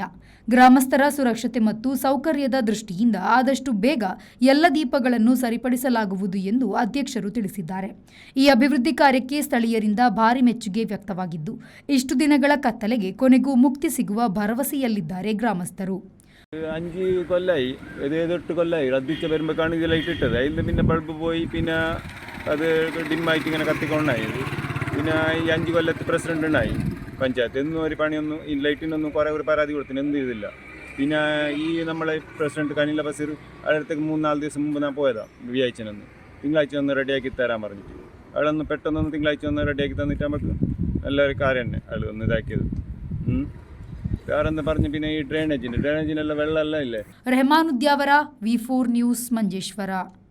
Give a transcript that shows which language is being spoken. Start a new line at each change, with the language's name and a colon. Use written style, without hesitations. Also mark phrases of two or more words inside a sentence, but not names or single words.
Kannada: ಗ್ರಾಮಸ್ಥರ ಸುರಕ್ಷತೆ ಮತ್ತು ಸೌಕರ್ಯದ ದೃಷ್ಟಿಯಿಂದ ಆದಷ್ಟು ಬೇಗ ಎಲ್ಲ ದೀಪಗಳನ್ನು ಸರಿಪಡಿಸಲಾಗುವುದು ಎಂದು ಅಧ್ಯಕ್ಷರು ತಿಳಿಸಿದ್ದಾರೆ. ಈ ಅಭಿವೃದ್ಧಿ ಕಾರ್ಯಕ್ಕೆ ಸ್ಥಳೀಯರಿಂದ ಭಾರಿ ಮೆಚ್ಚುಗೆ ವ್ಯಕ್ತವಾಗಿದ್ದು, ಇಷ್ಟು ದಿನಗಳ ಕತ್ತಲೆಗೆ ಕೊನೆಗೂ ಮುಕ್ತಿ ಸಿಗುವ ಭರವಸೆಯಲ್ಲಿದ್ದಾರೆ ಗ್ರಾಮಸ್ಥರು.
Malayalam: 5 കൊല്ലായി, 7-8 കൊല്ലായി റദ്ദിച്ച വരുമ്പോഴാണ് ഇത് ലൈറ്റ് ഇട്ടത്. അതിൽ പിന്നെ ബൾബ് പോയി, പിന്നെ അത് ഡിമ്മായിട്ട് ഇങ്ങനെ കത്തിക്കൊണ്ടായി. പിന്നെ ഈ 5 കൊല്ലത്ത് പ്രസിഡന്റ് ഉണ്ടായി പഞ്ചായത്ത്. എന്നും ഒരു പണിയൊന്നും ഈ ലൈറ്റിനൊന്നും കുറേ ഒരു പരാതി കൊടുത്തിന്, എന്ത് ചെയ്തില്ല. പിന്നെ ഈ നമ്മളെ പ്രസിഡന്റ് കനില ബഷീർ അടുത്തേക്ക് 3-4 ദിവസം മുമ്പ് ഞാൻ പോയതാണ് വ്യാഴ്ചനൊന്ന്. തിങ്കളാഴ്ച ഒന്ന് റെഡിയാക്കി തരാൻ പറഞ്ഞിട്ട് അയാളൊന്ന് പെട്ടെന്നൊന്ന് തിങ്കളാഴ്ച ഒന്ന് റെഡിയാക്കി തന്നിട്ട് നമുക്ക് നല്ലൊരു കാര്യം തന്നെ അയാൾ ഒന്ന് ഇതാക്കിയത്. വേറെന്താ പറഞ്ഞു, പിന്നെ ഈ ഡ്രെയിനേജിനെല്ലാം വെള്ളമെല്ലാം ഇല്ലേ.
Kannada: ರೆಹಮಾನುದ್ಯಾವರ V4 ನ್ಯೂಸ್ ಮಂಜೇಶ್ವರ.